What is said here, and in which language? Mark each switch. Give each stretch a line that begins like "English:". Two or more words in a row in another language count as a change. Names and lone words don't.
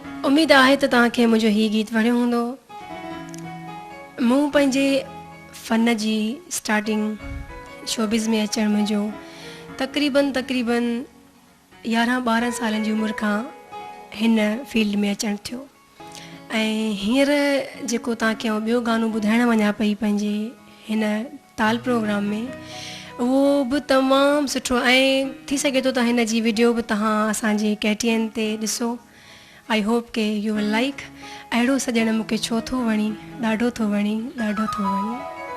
Sindhi: उम्मीद आहे त तव्हांखे मुंहिंजो हीउ गीत वणियो हूंदो। मूं पंहिंजे फ़न जी स्टार्टिंग शोबिज़ में अचणु मुंहिंजो तक़रीबन 11-12 सालनि जी उमिरि खां हिन फील्ड में अचणु थियो। ऐं हींअर जेको तव्हांखे ॿियो गानो ॿुधाइणु वञा पई पंहिंजे हिन ताल प्रोग्राम में, उहो बि तमामु सुठो ऐं थी सघे थो त हिन जी वीडियो बि तव्हां असांजे KTN ते ॾिसो।
English: I hope ke you will like.
Sindhi: अहिड़ो सॼणु मूंखे छो थो वणी, ॾाढो थो वणी, ॾाढो थो वणी।